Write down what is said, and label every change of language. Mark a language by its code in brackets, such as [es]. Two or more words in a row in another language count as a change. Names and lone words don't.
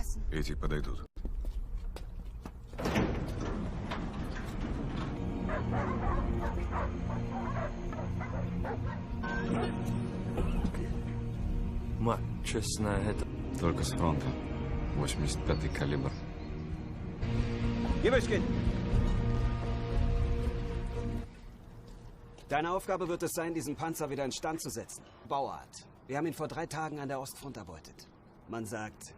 [ru] Эти подойдут. Ма, честно, это... Только с фронта. 85-й калибр. [de] Gibelchen! Deine Aufgabe wird es sein, diesen Panzer wieder instand zu setzen. Bauart. Wir haben ihn vor 3 Tagen an der Ostfront erbeutet. Man sagt...